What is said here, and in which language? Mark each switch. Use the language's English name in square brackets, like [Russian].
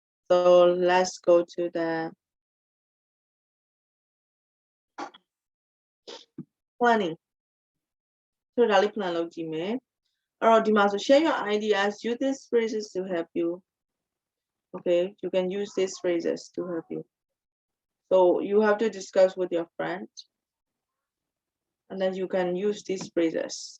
[English] So let's go to the planning. So [Burmese] ဒါလေး plan လုပ်ကြည့်မယ်။အဲ့တော့ဒီမှာဆို [English] share your ideas, use these phrases to help you. Okay, you can use these phrases to help you. So you have to discuss with your friend and then you can use these phrases.